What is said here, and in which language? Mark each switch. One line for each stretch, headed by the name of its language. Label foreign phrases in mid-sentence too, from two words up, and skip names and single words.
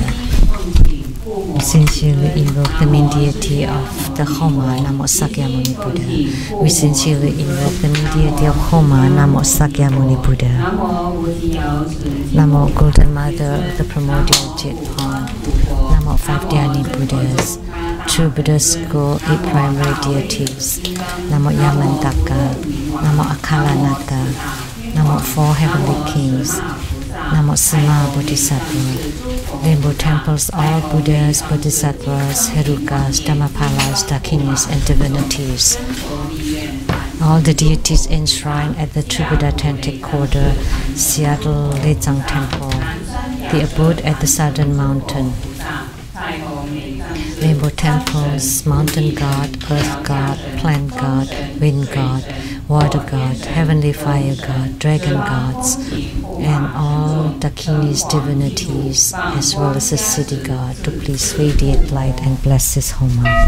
English: We sincerely invoke the main deity of the Homa, Namo Shakyamuni Buddha. We sincerely invoke the main deity of Homa, Namo Shakyamuni Buddha. Namo Golden Mother of the Primordial Jet Pond. Namo 5 Dhyani Buddhas. True Buddhas go 8 primary deities. Namo Yamantaka. Namo Akalanata. Namo 4 heavenly kings. Namo Sama Bodhisattva. Rainbow temples, all Buddhas, Bodhisattvas, Herukas, Dhammapalas, Dakinis, and divinities. All the deities enshrined at the Tribuddha Tantric Quarter, Seattle Lechang Temple, the abode at the Southern Mountain, Rainbow Temples, Mountain God, Earth God, Plant God, Wind God, Water God, Heavenly Fire God, Dragon Gods, and all Dakini's divinities, as well as the City God, to please radiate light and bless this Homa.